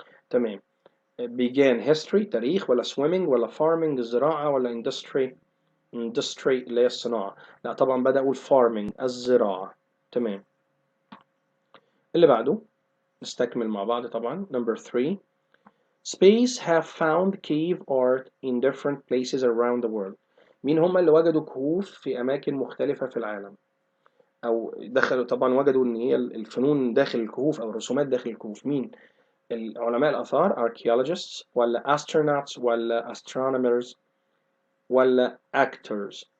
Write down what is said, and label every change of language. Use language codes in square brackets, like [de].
[ar] تمام. [en] began history [ar] تاريخ، ولا swimming، ولا farming الزراعة، ولا industry اللي هي الصناعة. لا طبعا بدأوا farming الزراعة. تمام. اللي بعده نستكمل مع بعض طبعا. [en] number 3. space have found cave art in different places around the world. [ar] مين هم اللي وجدوا كهوف في أماكن مختلفة في العالم، أو دخلوا طبعا وجدوا إن هي الفنون داخل الكهوف أو الرسومات داخل الكهوف. مين؟ علماء الآثار archaeologists، ولا astronauts، ولا astronomers، ولا actors.